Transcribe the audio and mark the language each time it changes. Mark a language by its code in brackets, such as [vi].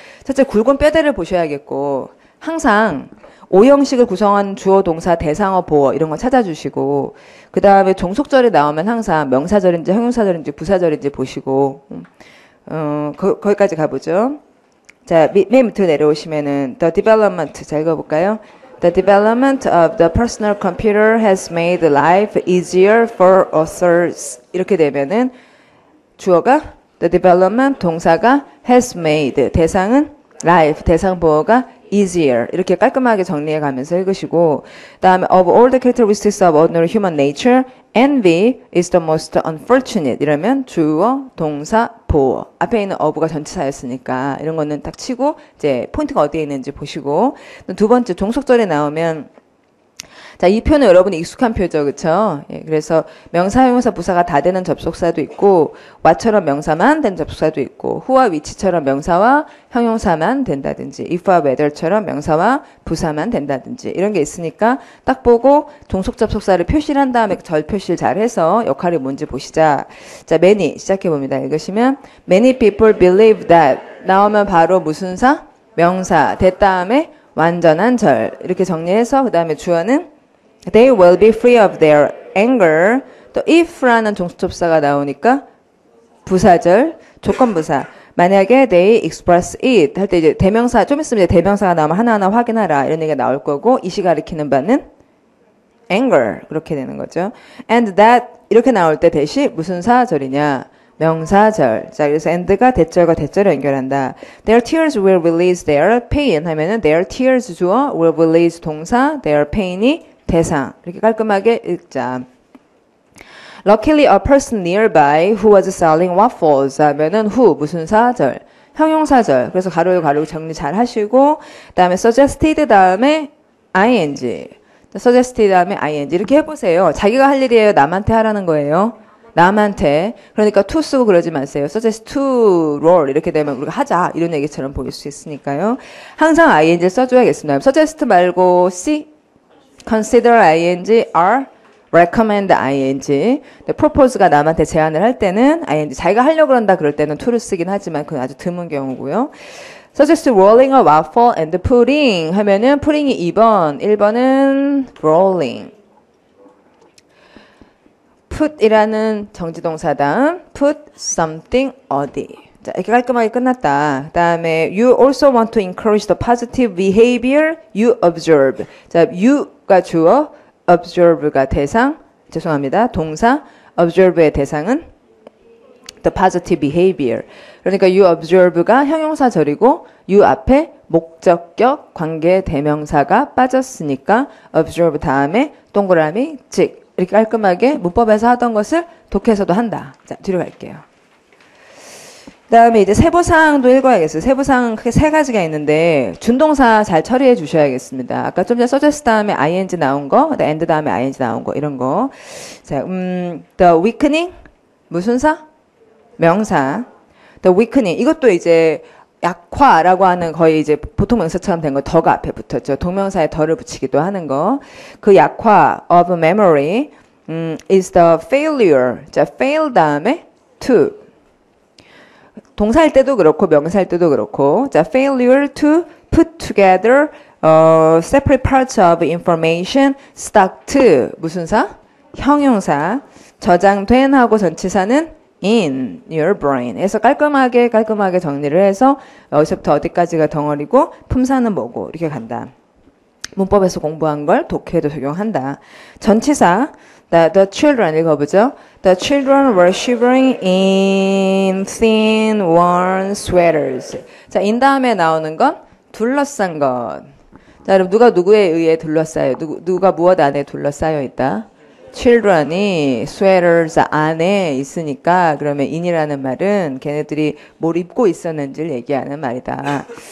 [ko] 첫째, 굵은 뼈대를 보셔야겠고 항상 오형식을 구성한 주어, 동사, 대상어, 보어 이런 거 찾아주시고 그 다음에 종속절이 나오면 항상 명사절인지 형용사절인지 부사절인지 보시고 거기까지 가보죠. 자, 맨 밑으로 내려오시면은 [en] the development [ko] 자 읽어볼까요? [en] The development of the personal computer has made life easier for authors. [ko] 이렇게 되면은 주어가 [en] the development, [ko] 동사가 [en] has made, [ko] 대상은 life, 대상 보어가 easier. 이렇게 깔끔하게 정리해 가면서 읽으시고 다음에 [en] of all the characteristics of ordinary human nature, envy is the most unfortunate. [ko] 이러면 주어, 동사, 보어. 앞에 있는 of가 전치사였으니까 이런 거는 딱 치고 이제 포인트가 어디에 있는지 보시고 두 번째 종속절에 나오면 자, 이 표는 여러분이 익숙한 표죠. 그쵸? 예, 그래서 명사, 형용사, 부사가 다 되는 접속사도 있고 what처럼 명사만 된 접속사도 있고 who와 which처럼 명사와 형용사만 된다든지 if와 whether처럼 명사와 부사만 된다든지 이런 게 있으니까 딱 보고 종속 접속사를 표시를 한 다음에 절 표시를 잘 해서 역할이 뭔지 보시자. 자, many 시작해 봅니다. 읽으시면 [en] many people believe that [ko] 나오면 바로 무슨 사? 명사. that 다음에 완전한 절. 이렇게 정리해서 그 다음에 주어는 [en] They will be free of their anger. [ko] 또 if라는 종속접사가 나오니까 부사절, 조건부사. 만약에 [en] they express it [ko] 할 때 이제 대명사, 좀 있으면 이제 대명사가 나오면 하나하나 확인하라 이런 얘기가 나올 거고 it이 가리키는 바는 anger 그렇게 되는 거죠. [en] And that [ko] 이렇게 나올 때 대시 무슨 사절이냐? 명사절. 자, 그래서 and가 대절과 대절을 연결한다. [en] Their tears will release their pain 하면은 their tears 주어, will release 동사, their pain이 대상. [ko] 이렇게 깔끔하게 읽자. [en] Luckily, a person nearby who was selling waffles 하면은 who [ko] 무슨 사절? 형용사절. 그래서 가로고 정리 잘 하시고 그다음에 suggested 다음에 ing. suggested 다음에 ing 이렇게 해보세요. 자기가 할 일이에요. 남한테 하라는 거예요. 남한테. 그러니까 to 쓰고 그러지 마세요. [en] suggest to roll [ko] 이렇게 되면 우리가 하자 이런 얘기처럼 보일 수 있으니까요. 항상 ing 써줘야겠습니다. suggest 말고 c consider ing, r, recommend ing. propose가 남한테 제안을 할 때는 ing. 자기가 하려고 그런다 그럴 때는 to를 쓰긴 하지만 그건 아주 드문 경우고요. [en] suggest rolling a waffle and putting 하면은 putting이 2번, 1번은 rolling. [ko] put이라는 정지동사 다음 put something 어디. 자, 이렇게 깔끔하게 끝났다. [en] 그 다음에 you also want to encourage the positive behavior you observe. [ko] 자, you가 주어, observe가 대상, 죄송합니다. 동사, observe의 대상은 the positive behavior. 그러니까 [en] you observe [ko] 가 형용사절이고 you 앞에 목적격 관계 대명사가 빠졌으니까 observe 다음에 동그라미 즉 이렇게 깔끔하게 문법에서 하던 것을 독해서도 한다. 자, 뒤로 갈게요. 그 다음에 이제 세부사항도 읽어야겠어요. 세부사항은 크게 3가지가 있는데 준동사 잘 처리해 주셔야겠습니다. 아까 좀 전에 suggest 다음에 ing 나온 거, and 다음에 ing 나온 거 이런 거. 자, the weakening 무슨 사? 명사. the weakening 이것도 이제 약화라고 하는 거의 이제 보통 명사처럼 된 거 더가 앞에 붙었죠. 동명사에 더를 붙이기도 하는 거. 그 약화 [en] of memory is the failure. [ko] 자, fail 다음에 to. 동사일 때도 그렇고 명사일 때도 그렇고 자 [en] failure to put together separate parts of information stocked [ko] 무슨 사? 형용사 저장된 하고 전치사는 in your brain 해서 깔끔하게 정리를 해서 어디서부터 어디까지가 덩어리고 품사는 뭐고 이렇게 간다. 문법에서 공부한 걸 독해에도 적용한다. 전치사 [en] the children [ko] 읽어보죠. [en] The children were shivering in thin worn sweaters. [ko] 자, in 다음에 나오는 건 둘러싼 것. 자, 여러분 누가 누구에 의해 둘러싸여? 누가 무엇 안에 둘러싸여 있다? children이 sweaters 안에 있으니까 그러면 in이라는 말은 걔네들이 뭘 입고 있었는지를 얘기하는 말이다.